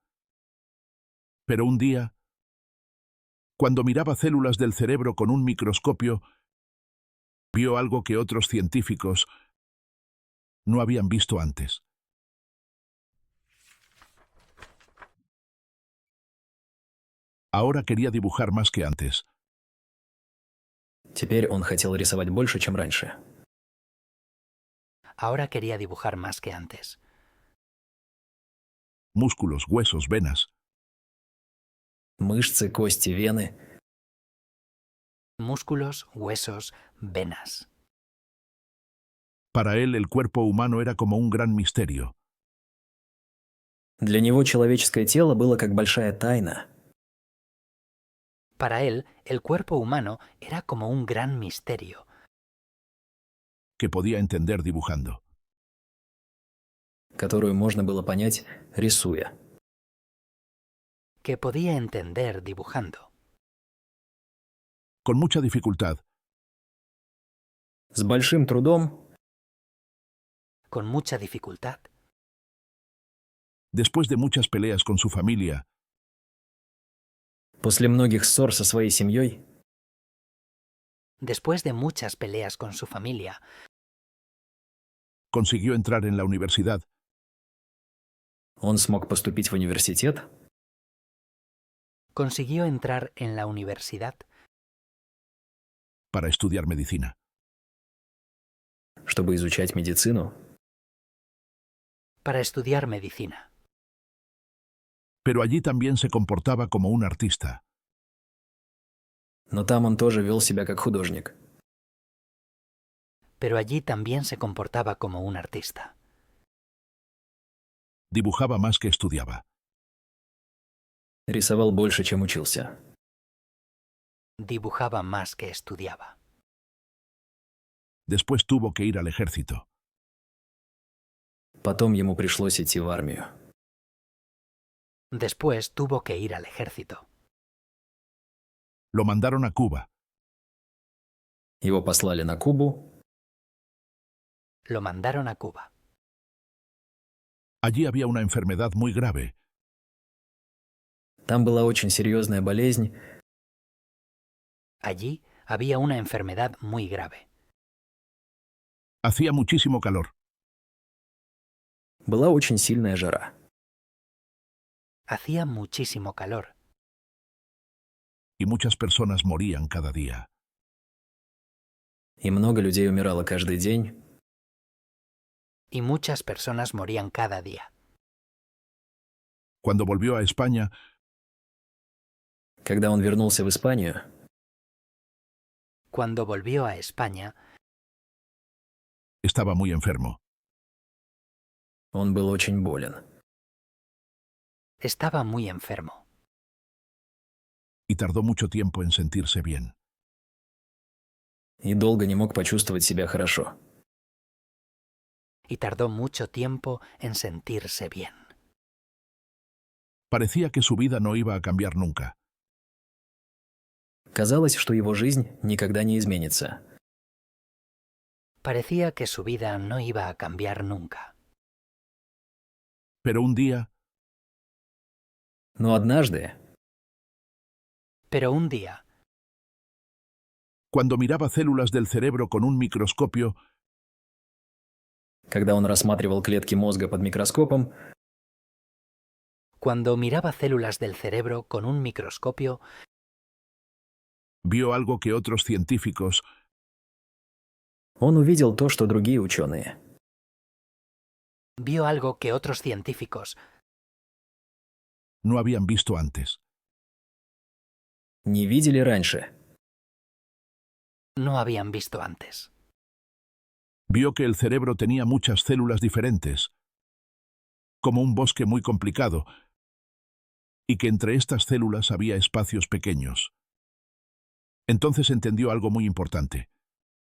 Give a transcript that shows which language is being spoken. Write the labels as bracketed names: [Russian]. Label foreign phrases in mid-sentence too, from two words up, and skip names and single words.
[Spanish] Pero un día, cuando miraba células del cerebro con un microscopio, vio algo que otros científicos no habían visto antes. Ahora quería dibujar más que antes. [Russian] Теперь он хотел рисовать больше, чем раньше. [Spanish] Ahora quería dibujar más que antes. Músculos, huesos, venas. [Russian] Мышцы, кости, вены. [Spanish] Músculos, huesos, venas. Para él, el cuerpo humano era como un gran misterio. [Russian] Для него человеческое тело было как большая тайна. [Spanish] Para él, el cuerpo humano era como un gran misterio Que podía entender dibujando. [Russian] Которую можно было понять, рисуя. [Spanish] que podía entender dibujando. Con mucha dificultad, [Russian] С большим трудом, [Spanish] Con mucha dificultad. después de muchas peleas con su familia, [Russian] после многих ссор со своей семьей, [Spanish] Después de muchas peleas con su familia, consiguió entrar en la universidad. [Russian] он смог поступить в университет, [Spanish] consiguió entrar en la universidad Para estudiar medicina. [Russian] чтобы изучать медицину. [Spanish] para estudiar medicina. Pero allí también se comportaba como un artista. [Russian] Но там он тоже вел себя как художник. [Spanish] Pero allí también se comportaba como un artista. Dibujaba más que estudiaba. [Russian] Рисовал больше, чем учился. [Spanish] Dibujaba más que estudiaba. Después tuvo que ir al ejército. [Russian] Потом ему пришлось идти в армию. [Spanish] Después tuvo que ir al ejército. Lo mandaron a Cuba. [Russian] Его послали на Кубу. [Spanish] Lo mandaron a Cuba. Allí había una enfermedad muy grave. [Russian] Там была очень серьезная болезнь. [Spanish] Allí había una enfermedad muy grave. Hacía muchísimo calor. [Russian] Была очень сильная жара. [Spanish] Hacía muchísimo calor. Y muchas personas morían cada día. [Russian] И много людей умирало каждый день. [Spanish] Y muchas personas morían cada día. Cuando volvió a España, [Russian] Когда он вернулся в Испанию, [Spanish] Cuando volvió a España, estaba muy enfermo. [Russian] он был очень болен. [Spanish] estaba muy enfermo. Y tardó mucho tiempo en sentirse bien. [Russian] И долго не мог почувствовать себя хорошо. [Spanish] Y tardó mucho tiempo en sentirse bien. Parecía que su vida no iba a cambiar nunca. [Russian] Казалось, что его жизнь никогда не изменится. [Spanish] Parecía que su vida no iba a cambiar nunca. Pero un día, [Russian] Но однажды, [Spanish] Pero un día, cuando miraba células del cerebro con un microscopio, [Russian] когда он рассматривал клетки мозга под микроскопом, [Spanish] cuando miraba células del cerebro con un microscopio, vio algo que otros científicos [Russian] он увидел то, что другие ученые [Spanish] vio algo que otros científicos no habían visto antes. [Russian] не видели раньше. [Spanish] no habían visto antes. Vio que el cerebro tenía muchas células diferentes, como un bosque muy complicado, y que entre estas células había espacios pequeños. Entonces entendió algo muy importante.